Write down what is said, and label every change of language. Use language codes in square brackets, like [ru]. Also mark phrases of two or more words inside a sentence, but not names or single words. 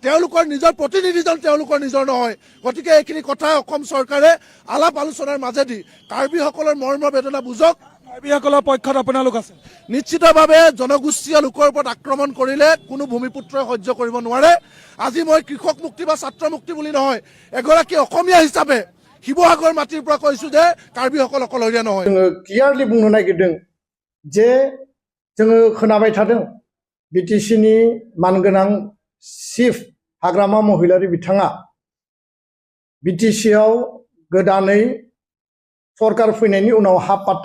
[as] তেওঁলোকৰ নিজৰ প্ৰতিনিধিজন তেওঁলোকৰ নিজৰ নহয় গতিকে এইখিনি কথা অসম চৰকাৰে আলাপ আলোচনাৰ মাজেদি কাৰ্বিসকলৰ মৰ্ম বেদনা বুজক কাৰ্বিসকলৰ পক্ষত আপোনালোক আছে নিশ্চিতভাৱে জনগোষ্ঠীয় লোকৰ ওপৰত আক্ৰমণ কৰিলে কোনো ভূমিপুত্ৰই সহ্য কৰিব নোৱাৰে আজি মই কৃষক মুক্তি বা ছাত্ৰ মুক্তি বুলি নহয় এগৰাকী অসমীয়া হিচাপে শিৱসাগৰ মাটিৰ পৰা কৈছো যে কাৰ্বিসকল অকলশৰীয়া নহয় [brx] जोङो क्लियारलि बुंनो नागिरदों जे जोङो खोनाबाय थादों बिटिसिनि मानगोनां चिफ हाग्रामा महिलारि बिथाङा बिटिसिआव गोदानै सरकार फैनायनि उनाव हा पाट्टा